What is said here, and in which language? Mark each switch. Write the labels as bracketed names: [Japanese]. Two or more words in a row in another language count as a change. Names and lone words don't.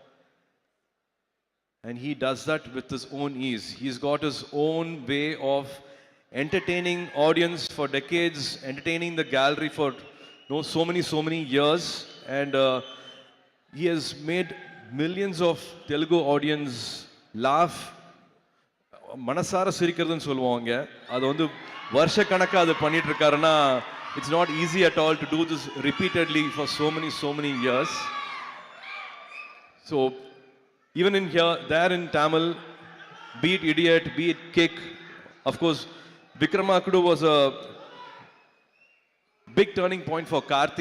[English] And he does that with his own ease. He's got his own way of entertaining audience for decades, entertaining the gallery for so many years, and he has made millions of Telugu audience laugh. [Tamil] மனசார சிரிக்கறது சொல்லுவாங்க, அது வந்து வருஷ கணக்கா அது பண்ணிட்டு இருக்காருன்னா. [English] It's not easy at all to do this repeatedly for so many years. So even in here, there in Tamil, be it Idiot, be it Kick, of course, Vikramakudu was a big turning point for Karthi.